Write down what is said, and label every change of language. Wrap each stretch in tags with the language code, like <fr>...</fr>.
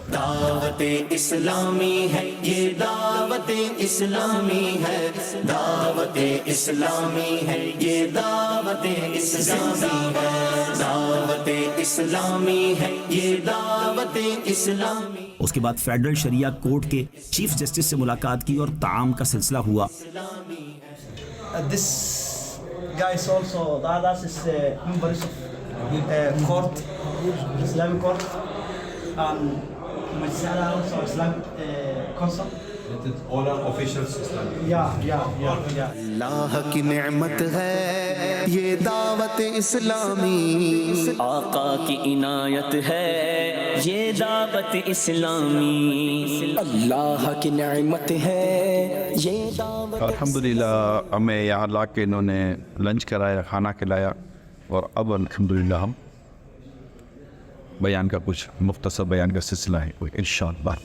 <ur>دعوت اسلامی ہے یہ دعوت اسلامی ہے، دعوت اسلامی ہے یہ دعوت اسلامی ہے، دعوت اسلامی ہے یہ دعوت اسلامی. اس کے بعد فیڈرل شریعہ کورٹ کے چیف جسٹس سے ملاقات کی اور تعام کا سلسلہ ہوا.</ur> <en>This guy is also the others is members of court, Islamic court, and Majlisara also Islamic council. All are officials Islamic. Yeah.</en> <ur>اللہ کی نعمت ہے یہ دعوت اسلامی، آقا کی عنایت ہے یہ دعوت اسلامی، اللہ کی نعمت ہے یہ دعوت. الحمدللہ ہمیں یہاں لا کے انہوں نے لنچ کرایا، کھانا کھلایا اور اب الحمدللہ ہم بیان کا کچھ مختصر بیان کا سلسلہ ہے انشاءاللہ.</ur>